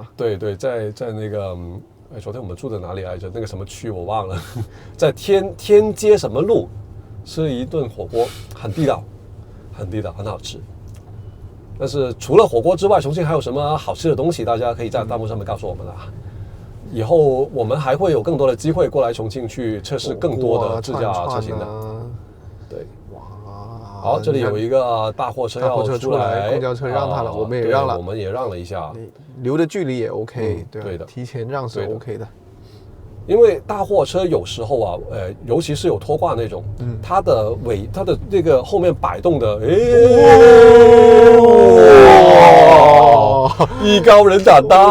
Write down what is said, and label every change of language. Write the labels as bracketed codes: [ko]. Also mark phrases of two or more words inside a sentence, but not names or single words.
[zh] 對，在那個。昨天我們住在哪裡來着？那個什麼區我忘了，在天街什麼路，吃了一頓火鍋，很地道，很好吃。但是除了火鍋之外，重慶還有什麼好吃的東西？大家可以在彈幕上面告訴我們啊。以後我們還會有更多的機會過來重慶去測試更多的自駕車型的。對，哇，好，這裡有一個大貨車要出來，公交車讓他了，我們也讓了，我們也讓了一下。留的距離也 OK，對的，提前讓是 OK 的。因為大貨車有時候啊，尤其是有拖掛那種，它的那個後面擺動的， 艺高人胆大，